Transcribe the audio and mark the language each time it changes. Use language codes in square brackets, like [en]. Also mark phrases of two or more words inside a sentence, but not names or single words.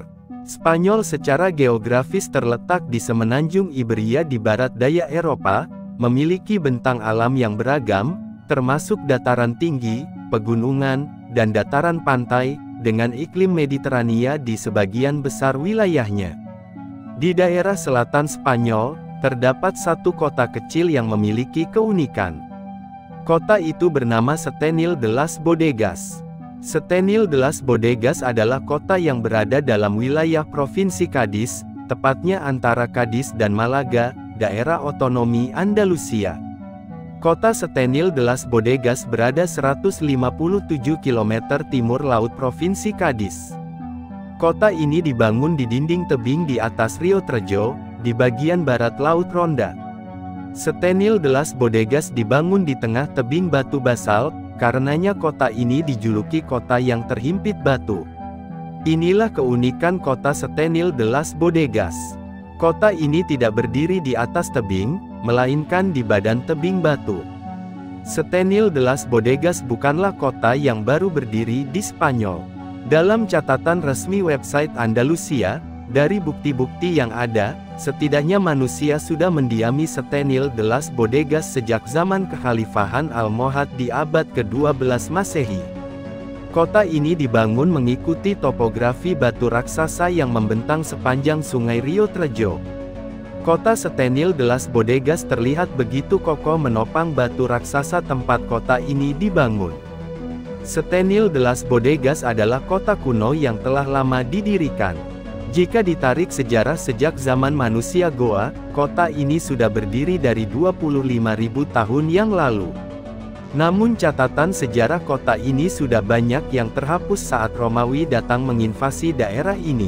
[id] Spanyol secara geografis terletak di semenanjung Iberia di barat daya Eropa, memiliki bentang alam yang beragam, termasuk dataran tinggi, pegunungan, dan dataran pantai, dengan iklim Mediterania di sebagian besar wilayahnya. Di daerah selatan Spanyol, terdapat satu kota kecil yang memiliki keunikan. Kota itu bernama Setenil de las Bodegas. Setenil de las Bodegas adalah kota yang berada dalam wilayah Provinsi Cádiz, tepatnya antara Cádiz dan Malaga, daerah otonomi Andalusia. Kota Setenil de las Bodegas berada 157 km timur laut Provinsi Cádiz. Kota ini dibangun di dinding tebing di atas Rio Trejo, di bagian barat Laut Ronda. Setenil de las Bodegas dibangun di tengah tebing batu basalt, karenanya kota ini dijuluki kota yang terhimpit batu. Inilah keunikan kota Setenil de las Bodegas. Kota ini tidak berdiri di atas tebing, melainkan di badan tebing batu. Setenil de las Bodegas bukanlah kota yang baru berdiri di Spanyol. Dalam catatan resmi website Andalusia, dari bukti-bukti yang ada, setidaknya manusia sudah mendiami Setenil de las Bodegas sejak zaman kekhalifahan Almohad di abad ke-12 Masehi. Kota ini dibangun mengikuti topografi batu raksasa yang membentang sepanjang sungai Rio Trejo. Kota Setenil de las Bodegas terlihat begitu kokoh menopang batu raksasa tempat kota ini dibangun. Setenil de las Bodegas adalah kota kuno yang telah lama didirikan. Jika ditarik sejarah sejak zaman manusia Goa, kota ini sudah berdiri dari 25.000 tahun yang lalu. Namun catatan sejarah kota ini sudah banyak yang terhapus saat Romawi datang menginvasi daerah ini.